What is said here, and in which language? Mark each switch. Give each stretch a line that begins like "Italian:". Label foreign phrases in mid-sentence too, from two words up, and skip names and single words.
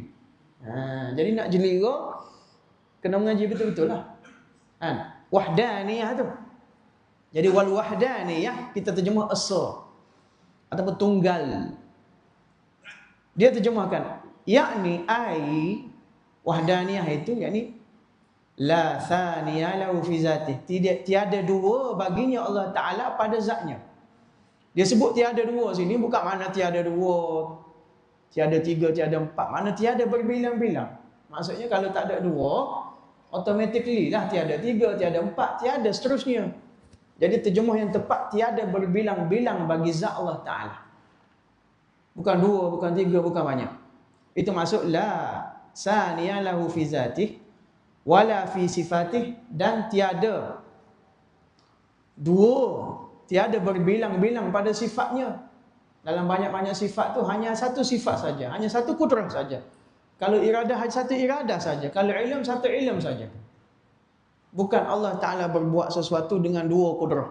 Malay: Jadi nak jelira kena mengaji betul-betul lah. Wahdaniyah tu. Jadi
Arabic: والوحدانية
Malay: kita terjemah asa ataupun tunggal. Dia terjemahkan yakni
Arabic: أي الوحدانية
Malay: itu yakni
Arabic: لا ثاني له في ذاته.
Malay: Tiada dua baginya Allah Taala pada zatnya. Dia sebut tiada dua sini bukan makna tiada dua, tiada tiga, tiada empat. Makna tiada berbilang-bilang. Maksudnya kalau tak ada dua, automatically lah tiada tiga, tiada empat, tiada seterusnya. Jadi terjemah yang tepat tiada berbilang-bilang bagi zat Allah Ta'ala. Bukan dua, bukan tiga, bukan banyak. Itu maksud
Arabic: لا ثاني له في ذاته ولا في صفاته,
Malay: dan tiada dua, tiada berbilang-bilang pada sifatnya. Dalam banyak-banyak sifat tu hanya satu sifat saja, hanya satu kudrah saja. Kalau iradah hanya satu iradah saja, kalau ilm satu ilm saja. Bukan Allah Ta'ala berbuat sesuatu dengan dua kudrah.